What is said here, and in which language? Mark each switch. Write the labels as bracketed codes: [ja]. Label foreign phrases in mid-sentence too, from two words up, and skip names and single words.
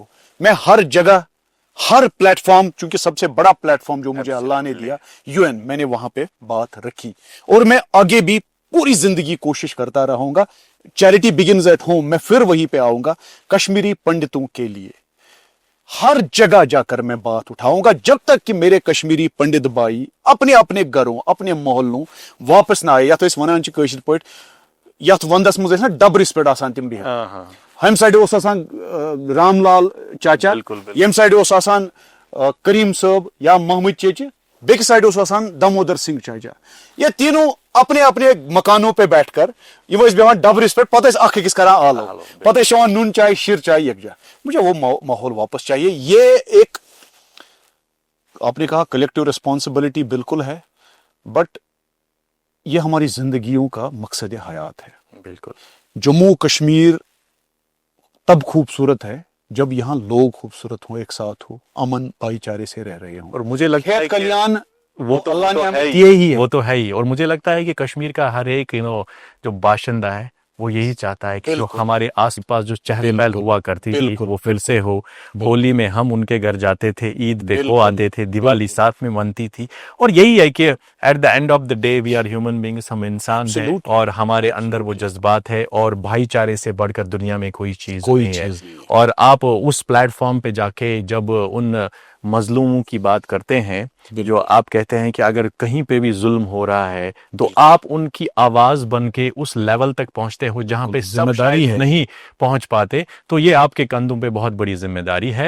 [hi] मैं हर जगह, हर प्लेटफॉर्म, चूंकि सबसे बड़ा प्लेटफॉर्म जो मुझे अल्लाह ने दिया यूएन, मैंने वहां पे बात रखी और मैं आगे भी पूरी जिंदगी कोशिश करता रहूंगा। [en] charity begins at home, [hi] मैं फिर वहीं पे आऊंगा। कश्मीरी पंडितों के लिए हर जगह जाकर मैं बात उठाऊंगा जब तक कि मेरे कश्मीरी पंडित भाई अपने अपने घरों, अपने मोहल्लों वापस ना आए। [ks] या तो इस वनान कशिर पे यथ वंदस मज डबरिस पे आसान तिम बिहत, हम साइड रामलाल चाचा, यम साइड करीम साहब या मोहम्मद चेचे, बेक साइड दामोदर सिंह चाचा। [hi] ये तीनों अपने अपने मकानों पे बैठकर [ks] बेवान डबरिस पे पत अकिस कर आलो, पत नून चाय शिर चाय यकजा। [hi] मुझे वो माहौल वापस चाहिए। ये एक, आपने कहा [en] collective responsibility, [hi] बिल्कुल है, बट ये हमारी जिंदगियों का मकसद हयात है। बिल्कुल। जम्मू कश्मीर तब खूबसूरत है जब यहाँ लोग खूबसूरत हो, एक साथ हो, अमन भाईचारे से रह रहे हों। और मुझे लगता है कल्याण वो तो अल्लाह ने हमें दिए ही है, वो तो है ही। और मुझे लगता है कि कश्मीर का हर एक जो बाशिंदा है वो यही चाहता है कि जो हमारे आस पास जो चहल पहल हुआ करती थी वो फिर से हो। होली में हम उनके घर जाते थे, ईद देखो आते थे, दिवाली साथ में मनती थी। और यही है कि [en] at the end of the day we are human beings, [hi] हम इंसान हैं और हमारे अंदर वो जज्बात है और भाईचारे से बढ़कर दुनिया में कोई चीज नहीं है। और आप उस प्लेटफॉर्म पे जाके जब उन मजलूमों की बात करते हैं, जो आप कहते हैं कि अगर कहीं पे भी जुल्म हो रहा है तो आप उनकी आवाज बन के उस लेवल तक पहुंचते हो जहां पे जिम्मेदारी नहीं पहुंच पाते, तो ये आपके कंधों पे बहुत बड़ी जिम्मेदारी है।